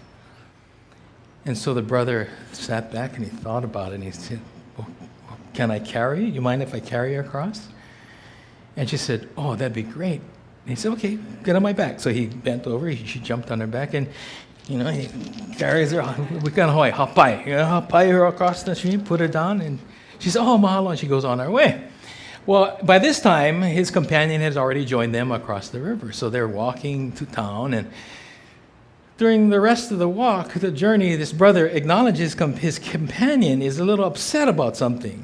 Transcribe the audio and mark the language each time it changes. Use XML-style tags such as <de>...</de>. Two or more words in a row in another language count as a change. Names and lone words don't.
<en>And so the brother sat back and he thought about it and he said, "Well, can I carry you? You mind if I carry you across?" And she said, "Oh, that'd be great." And he said, "Okay, get on my back." So he bent over, she jumped on her back, and he carries her. We got Hawaii, hapai. Hapai her across the stream, put her down, and she said, "Oh, mahalo," and she goes on her way. Well, by this time, his companion has already joined them across the river. So they're walking to town, and during the rest of the walk, the journey, this brother acknowledges his companion is a little upset about something.</en>